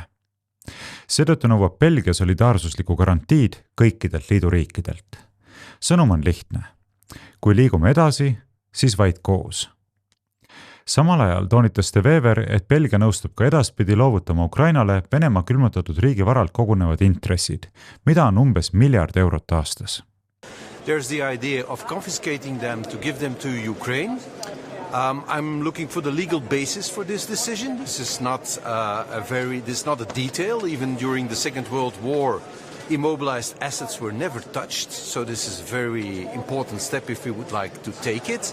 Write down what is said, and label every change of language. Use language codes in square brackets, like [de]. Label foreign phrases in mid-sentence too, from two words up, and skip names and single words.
[et] Seetõttu nõuab Belgia solidaarsuslikku garantiid kõikidelt liiduriikidelt. Sõnum on lihtne. Kui liigume edasi, siis vaid koos. Samal ajal toonitas De Wever, et Belgia nõustub ka edaspidi loovutama Ukrainale Venemaa külmutatud riigi varalt kogunevad intressid, mida on umbes €1 miljard aastas. [en] There's the idea of confiscating them to give them to Ukraine. I'm looking for the legal basis for this decision. This is not a detail. Even during the Second World War, immobilized assets were never touched. So this is a very important step if we would like to take it.